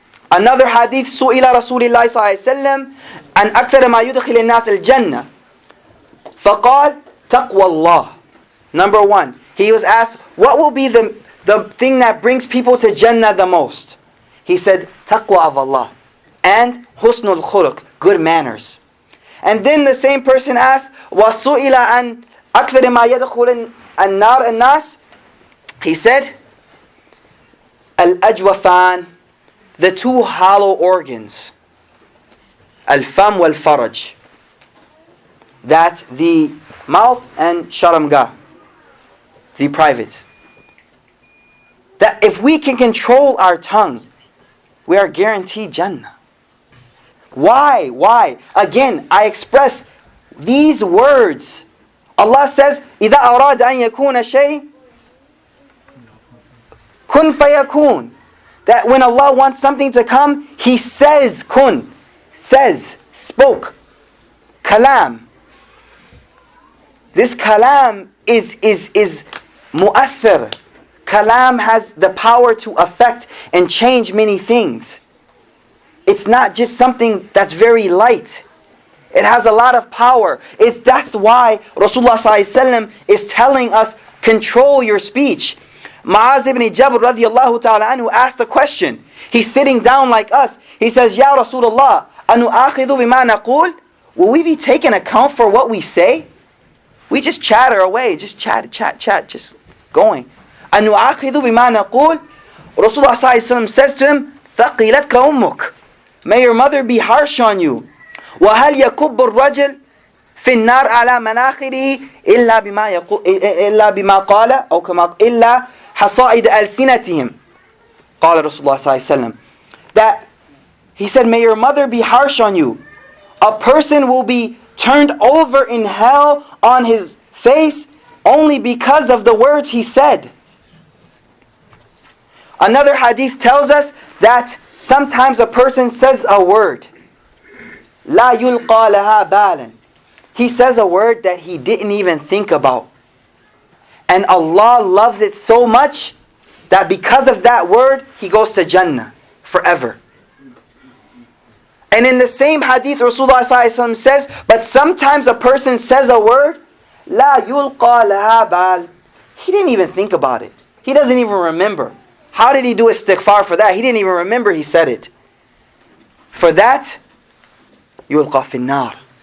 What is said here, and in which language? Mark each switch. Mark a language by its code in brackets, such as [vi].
[en] Another hadith, [ar] سئل رسول الله صلى الله عليه وسلم عن أكثر ما يدخل الناس الجنة. فقال تقوى الله. [en] Number one, he was asked, what will be the thing that brings people to Jannah the most? He said, taqwa of Allah. And husnul khuluq, good manners. And then the same person asked, [ar] وَسُئِلَ عَنْ أَكْثَرِ مَا يَدْخُلُ النَّارِ النَّاسِ. [en] He said, al-ajwafan, the two hollow organs, al-fam wal-faraj, that the mouth and sharamga, the private. That if we can control our tongue, we are guaranteed Jannah. Why? Why? Again, I express these words. Allah says, [ar] إِذَا أَرَادَ أَن يَكُونَ شَيْءٍ كُن فَيَكُونَ. [en] That when Allah wants something to come, He says kun, says, spoke, kalam. This kalam is mu'athir. Kalam has the power to affect and change many things. It's not just something that's very light. It has a lot of power. That's why Rasulullah ﷺ is telling us, control your speech. Mu'az ibn Jabal radiallahu ta'ala anhu asked a question. He's sitting down like us. He says, Ya Rasulullah, [ar] anu'akhidhu bima naqul? [en] Will we be taking account for what we say? We just chatter away, just chat, just going. [ar] Anu'akhidhu bima naqul? [en] Rasulullah ﷺ says to him, [ar] ثَقِلَتْكَ أُمُّكَ. [en] May your mother be harsh on you. [ar] وَهَلْ يَكُبُّ الرَّجُلُ في النار على مناخره إلا بما قال أو كما إلا حصائد ألسنتهم. قال [en] Rasulullah ﷺ that he said, may your mother be harsh on you. A person will be turned over in hell on his face only because of the words he said. Another hadith tells us that sometimes a person says a word. [ar] لا يلقى لها بالا. [en] He says a word that he didn't even think about. And Allah loves it so much that because of that word, he goes to Jannah forever. And in the same hadith, Rasulullah ﷺ says, but sometimes a person says a word, [ar] لا يلقى لها بال. [en] He didn't even think about it. He doesn't even remember. How did he do istighfar for that? He didn't even remember he said it. For that, [ar] يلقى في النار.